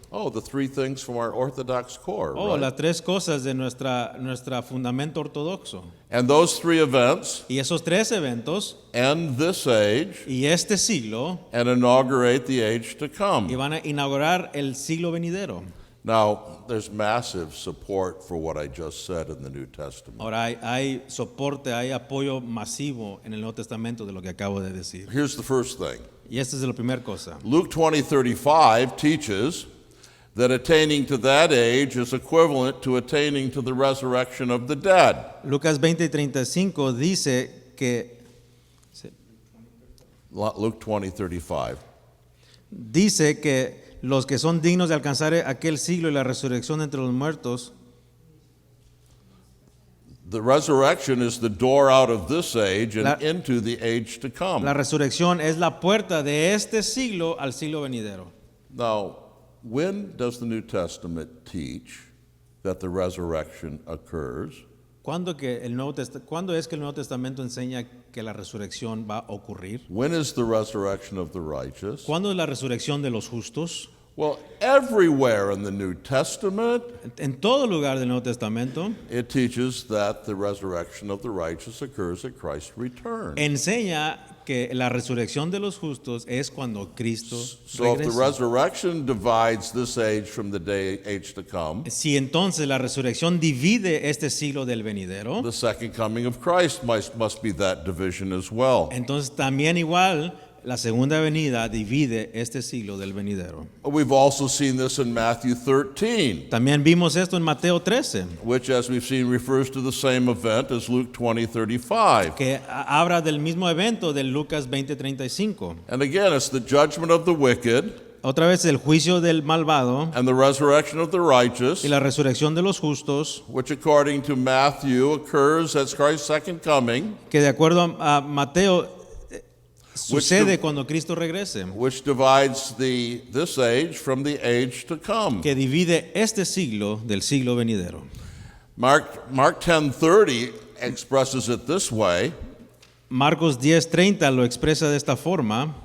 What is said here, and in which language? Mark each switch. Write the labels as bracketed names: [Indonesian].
[English] Oh, the three things from our Orthodox core, Oh, right? [Spanish] las tres cosas de nuestra fundamento ortodoxo. [English] And those three events [Spanish] Y esos tres eventos [English] end this age [Spanish] y este siglo [English] and inaugurate the age to [Spanish] y [English] come. [Spanish] van a inaugurar el siglo venidero. [English] Now, there's massive support for what I just said in the New Testament. [Spanish] Ahora hay soporte, hay apoyo masivo en el Nuevo Testamento de lo que acabo de decir. [English] Here's the first thing. [Spanish] Y esta es la primera cosa. [English] Luke 20:35 teaches that attaining to that age is equivalent to attaining to the resurrection of the dead. [Spanish] Lucas 20:35 dice que [English] Luke 20:35. [Spanish] dice que los que son dignos de alcanzar aquel siglo y la resurrección entre los muertos, [English] The resurrection is the door out of this age and La- into the age to come. [Spanish] la resurrección es la puerta de este siglo al siglo venidero. [English] Now, when does the New Testament teach that the resurrection occurs? [Spanish] ¿Cuándo es que el Nuevo Testamento enseña que la resurrección va a ocurrir? [English] When is the resurrection of the righteous? [Spanish] ¿Cuándo es la resurrección de los justos? [English] Well, everywhere in the New Testament, [Spanish] En todo lugar del Nuevo Testamento [English] it teaches that the resurrection of the righteous occurs at Christ's return. [Spanish] enseña que la resurrección de los justos es cuando Cristo [English] So if the [Spanish] regresa. [English] resurrection divides this age from the age to come, [Spanish] Si entonces la resurrección divide este siglo del venidero, [English] the second coming of Christ must be that division as well. [Spanish] entonces también igual la segunda venida divide este siglo del venidero. [English] We've also seen this in Matthew 13, [Spanish] También vimos esto en Mateo 13, [English] which, as we've seen, refers to the same event as Luke 20:35. [Spanish] que habla del mismo evento de Lucas 20:35. [English] And again, it's the judgment of the wicked, [Spanish] otra vez el juicio del malvado [English] and the resurrection of the righteous, [Spanish] y la resurrección de los justos, [English] which according to Matthew occurs at Christ's second coming, [Spanish] que de acuerdo a Mateo sucede cuando Cristo regrese, [English] which divides this age from the age to come. [Spanish] que divide este siglo del siglo venidero. [English] Mark 10:30 expresses it this way: [Spanish] Marcos 10:30 lo expresa de esta forma.